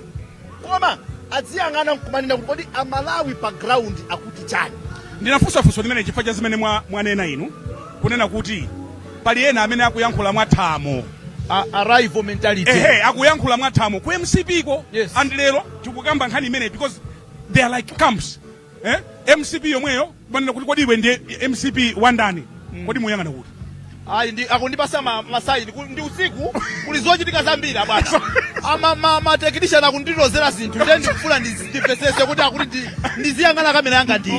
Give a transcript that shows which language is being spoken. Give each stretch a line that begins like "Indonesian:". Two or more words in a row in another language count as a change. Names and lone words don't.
Nyanja: Koma adziyang'ana kumanena kuti kodi amalawi pa ground akuti chani. Ndinafunsafunso limene chifukwa cha zimene mwanena inu kunena kuti pali ena amene akuyankhula mwathamo.
English: Arrival mentality.
Nyanja: Akuyankhula mwathamo ku MCP ko.
English: Yes. And
Nyanja: lero tikukamba nkhani imene
English: because they are like camps.
Nyanja: MCP yomweyo banena kuti kodi iwe ndi MCP wandani. Kodi muyang'ana kuti akundipasa masaidi ndi usiku kuli zochitika zambiri bwana. Technician akundilozera zinthu ndi ndikufuna ndipesese kuti akuti ndiziyang'ana kamera yanga ndi.